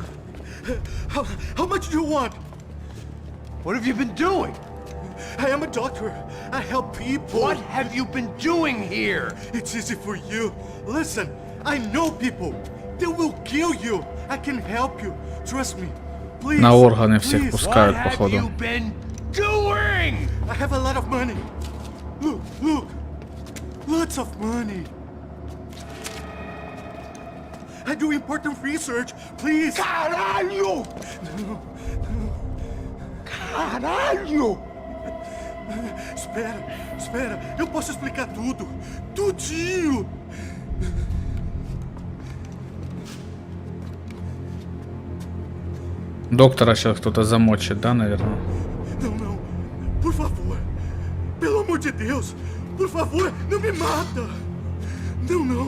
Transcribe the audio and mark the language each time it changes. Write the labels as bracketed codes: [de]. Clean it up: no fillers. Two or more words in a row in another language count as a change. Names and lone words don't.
[en] How much do you want? What have you been doing? I am a doctor. I help people. What have you been doing here? It's easy for you. Listen, I know people. They will kill you. I can help you. Trust me. Please. [ru] На органы всех [en] please. [ru] пускают, [en] What have [ru] походу. [en] you been doing? I have a lot of money. Look, look. Lots of money. I do important research. Please. [pt] Caralho! Caralho! Espera. Eu posso explicar tudo. Tudinho. [ru] Доктора сейчас кто-то замочит, да, наверное? [pt] Não. Por favor. Pelo amor de Deus. Por favor, não me mata. Não.